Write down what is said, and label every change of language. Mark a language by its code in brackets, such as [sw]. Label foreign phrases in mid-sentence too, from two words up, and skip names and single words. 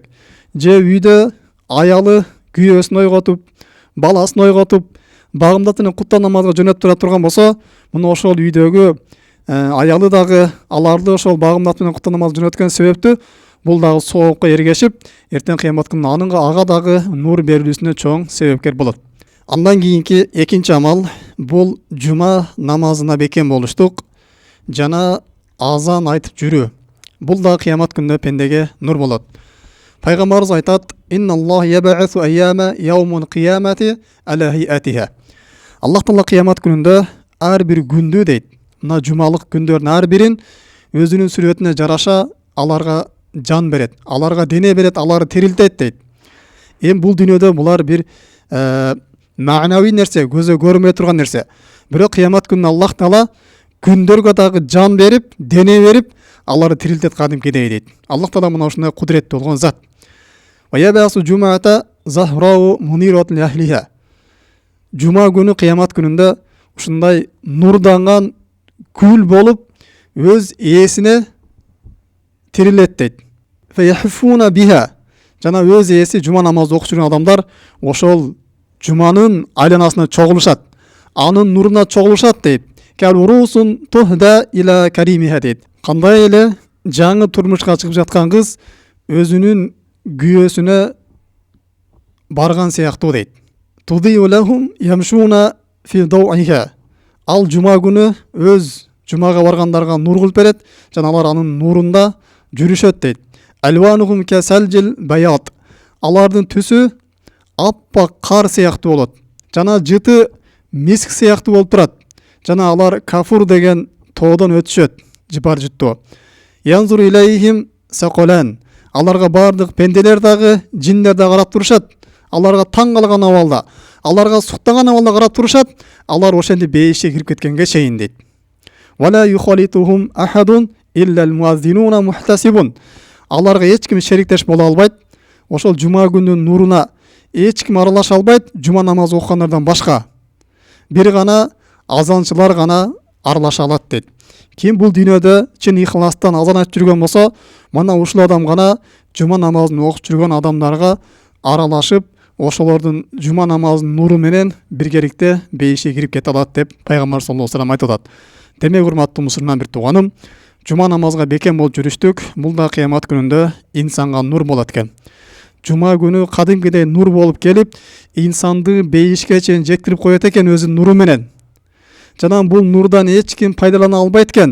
[ky] Же үйдө аялы күйөөсүн ойготуп, баласын ойготуп, багымдат менен куптан намазга жөнөтүп тура турган болсо, мына ошол үйдөгү аялы дагы аларды ошол багымдат менен куптан намазга жөнөткөн себептүү бул дагы соопко эргешип, эртең кыямат күнүнө ага дагы нур берилүүсүнө чоң себепкер болот. Андан кийинки экинчи амал бул жума намазына бекем болуштук жана азан айтып жүрүү. Бул да кыямат күнүндө пендеге нур болот. Пайгамбарыбыз айтат, [ar] إن الله يبعث الأيام يوم القيامة على هيئتها. [ky] Аллах Таала кыямат күнүндө ар бир күндү дейт. Мына жумалык күндөрдүн ар бирин өзүнүн сүрөтүнө жараша аларга жан берет, аларга дене берет, аларды тирилтет дейт. Эми бул дүйнөдө булар бир маанавий нерсе, көзө көрүнбөй турган нерсе. Бирок кыямат күнүнө Аллах Таала күндөргө дагы жан берип, дене берип, аларды тирилтет кадимкидей дейт. Аллах Таала мына ушундай кудуреттүү болгон зат. [ar] ويبعث الجمعة زهراء منيرة أهلها. [ky] Жума күнү кыямат күнүндө ушундай нурданган күл болуп өз ээсине тирилет дейт. [ar] فيحفون بها. [ky] Жана өз ээси жума намазды окуп жүргөн адамдар ошол жуманын айланасына чогулушат, анын нуруна чогулушат дейт. [ar] كالعروس تهدى إلى كريمها дейт. [ky] Кандай эле жаңы турмушка чыгып жаткан кыз өзүнүн күйөөсүнө барган сыяктуу дейт. [ar] تضيء لهم يمشون في ضوئها. [ky] Ал жума күнү өз жумага баргандарга нур кылып берет, жана алар анын нурунда жүрүшөт дейт. [ar] ألوانهم كالثلج بياضا. [ky] Алардын түсү аппак кар сыяктуу болот. жана жыты миск сыяктуу болуп турат. Жана алар кафур деген тоодон өтүшөт, жыпар жыттуу. [ar] ينظر إليهم الثقلان. [ky] Аларга бардык пенделер дагы, жиндер да карап турушат. Аларга таң калган абалда, аларга суктаган абалда карап турушат. Алар ошентип бейишке кирип кеткенге чейин дейт. [ar] ولا يخالطهم أحد إلا المؤذنون المحتسبون. [ky] Аларга эч ким шериктеш боло албайт. Ошол жума күнүнүн нуруна эч ким аралаша албайт, жума намазы окугандардан башка. Бир гана азанчылар гана аралаша алат дейт. Ким бул дүйнөдө чын ихластан азан айтып жүргөн болсо, мына ушул адам гана жума намазын окуп жүргөн адамдарга аралашып, ошолордун жума намазынын нуру менен биргеликте бейишке кирип кете алат деп пайгамбар [ar] صلى الله عليه وسلم [ky] айтып атат. Демек урматтуу мусулман бир тууганым, жума намазга бекем болуп жүрүштүк, бул да кыямат күнүндө инсанга нур болот экен. Жума күнү кадимкидей нур болуп келип, инсанды бейишке чейин жектирип коет экен өзүнүн нуру менен. Жана бул нурдан эч ким пайдалана албайт экен.